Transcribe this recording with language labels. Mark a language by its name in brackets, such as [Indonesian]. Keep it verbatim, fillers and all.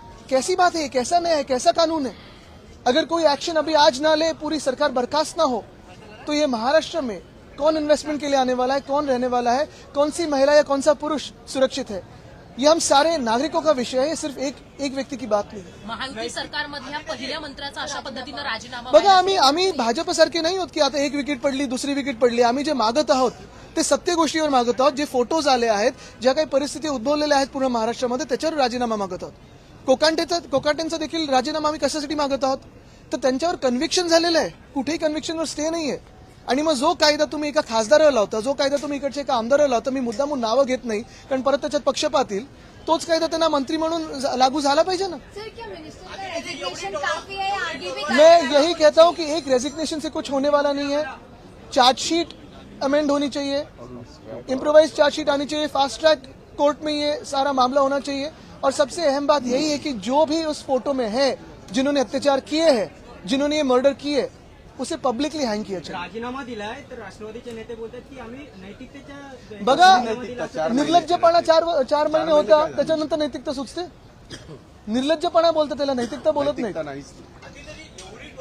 [Hindi] कैसी बात है, कैसा न्याय है, कैसा कानून है. अगर कोई एक्शन अभी आज ना ले, पूरी सरकार बर्खास्त ना हो, तो ये महाराष्ट्र में कौन इन्वेस्टमेंट के लिए आने वाला है, कौन रहने वाला है, कौन सी महिला या कौन सा पुरुष सुरक्षित है, ये हम सारे नागरिकों का विषय है, ये सिर्फ एक एक व्यक्ति की बात नहीं है. [Marathi] महायुती सरकारमधल्या पहिल्या मंत्र्याचा अशा पद्धतीनं राजीनामा बघा, व्हायला आम्ही आम्ही भाजपसारखे नाही आहोत की आता एक विकेट पडली दुसरी विकेट पडली. आम्ही जे मागत आहोत ते सत्य गोष्टीवर मागत आहोत. जे फोटोज आले आहेत, ज्या काही परिस्थिती उद्भवलेल्या आहेत पूर्ण महाराष्ट्रामध्ये, त्याच्यावर राजीनामा मागत आहोत. कोकांटेचा कोकाटेंचा देखील राजीनामा आम्ही कशासाठी मागत आहोत, तर त्यांच्यावर कन्व्हिक्शन झालेलं आहे, कुठेही कन्व्हिक्शनवर स्टे नाही आहे. आणि मग जो कायदा तुम्ही एका खासदाराला लावता, जो कायदा तुम्ही इकडच्या एका आमदाराला लावता, मी मुद्दामून नावं घेत नाही कारण परत त्याच्यात पक्षपात येईल, तोच कायदा त्यांना मंत्री म्हणून जा- लागू झाला पाहिजे ना. [Hindi] सर क्या मिनिस्टर का रेजिग्नेशन काफी है, आगे भी मैं यही कहता हूँ कि एक रेजिग्नेशन से कुछ होने वाला नहीं है. चार्जशीट अमेंड होनी चाहिए, इम्प्रोवाइज चार्जशीट आनी चाहिए, फास्ट ट्रैक कोर्ट में ये सारा मामला होना चाहिए. और सबसे अहम बात यही है कि जो भी उस फोटो में है, जिन्होंने अत्याचार किए हैं, जिन्होंने ये मर्डर किए, उसे पब्लिकली हैंग किया चाहिए. [Marathi] राजीनामा दिलाय तर राष्ट्रवादीचे नेते बोलतात की आम्ही नैतिकतेच्या बघा, राजीनामा दिला तर- निर्लज्जपणा चार चार महिने होता, त्याच्यानंतर नैतिकता सुचते. निर्लज्जपणा बोलतात त्याला, नैतिकता बोलत नाही. नाहीच